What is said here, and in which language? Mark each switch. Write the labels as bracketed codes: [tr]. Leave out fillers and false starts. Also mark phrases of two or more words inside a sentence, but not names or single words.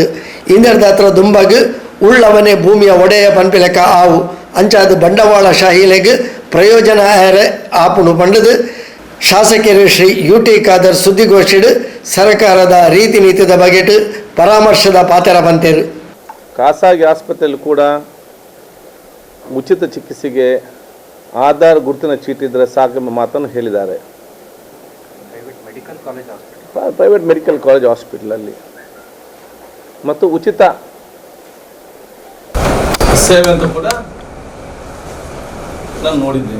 [tcy] ಇಂದರ್ದ ಹತ್ರ ದುಂಬಾಗ ಉಳ್ಳವನೇ ಭೂಮಿಯ ಒಡೆಯ ಪಂಪಿ ಲೆಕ್ಕ ಆವು ಅಂಚಾದು ಬಂಡವಾಳ ಶಾಹಿಲೆಗೆ ಪ್ರಯೋಜನ ಆಪುನು ಪಂಡದು ಶಾಸಕರು ಶ್ರೀ UT ಖಾದರ್ ಸುದ್ದಿಗೋಷ್ಠಿಡು ಸರ್ಕಾರದ ರೀತಿ ನೀತಿದ ಬಗೆಟ್ ಪರಾಮರ್ಶದ ಪಾತ್ರ ಬಂತೇರು. [kn] ಖಾಸಗಿ ಆಸ್ಪತ್ರೆಯಲ್ಲಿ ಕೂಡ ಉಚಿತ ಚಿಕಿತ್ಸೆಗೆ ಆಧಾರ್ ಗುರುತಿನ ಚೀಟಿ ಇದ್ದರೆ ಸಾಕೆಂಬ ಮಾತನ್ನು ಹೇಳಿದ್ದಾರೆ. [en] private medical college [kn] ಹಾಸ್ಪಿಟಲಲ್ಲಿ ಮತ್ತು ಉಚಿತ ಸೇವೆ ಅಂತ ಕೂಡ ನಾನು ನೋಡಿದ್ದೇನೆ.